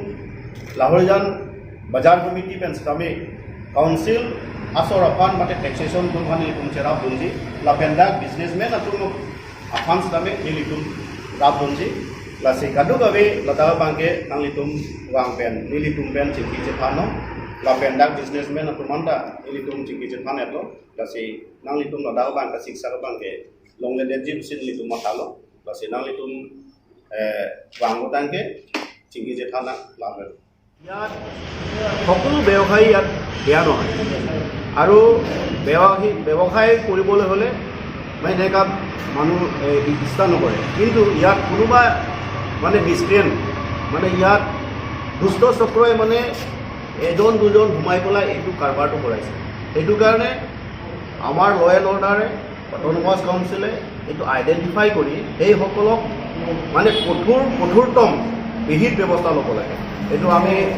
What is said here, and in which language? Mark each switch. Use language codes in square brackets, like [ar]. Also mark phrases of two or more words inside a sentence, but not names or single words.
[mjw] Lahorian bazar committee pen kami council asor apan mate taxation tum hani litum chera bunji lapen dak businessman atum apan sabe litum rabunji lasi kadu gawe ladaga bang ke nang litum wang pen litum pen chingki chepano lapen dak businessman atum manda litum chingki chepano etlo lasi nang litum ladaga bang ka siksa bang ke longle de jim sin litum matalo lasi nang litum wang utang ke chingki chepana lavel [as] ইয়াত সকলো ব্যৱসায়ী ইয়াত বেয়া নহয় আৰু ব্যৱসায় কৰিবলৈ হ'লে মানে এনেকুৱা মানুহ ইচ্ছা নকৰে কিন্তু ইয়াত কোনোবা মানে মিছক্ৰিয়েণ্ট মানে ইয়াত দুষ্ট চক্ৰই মানে এজন দুজন সোমাই পেলাই এইটো কাৰবাৰটো কৰাইছে সেইটো কাৰণে আমাৰ [en] law and order autonomous council [as] এইটো আইডেণ্টিফাই কৰি সেইসকলক মানে কঠোৰতম বিহিত ব্যৱস্থা ল'ব লাগে এইটো আমি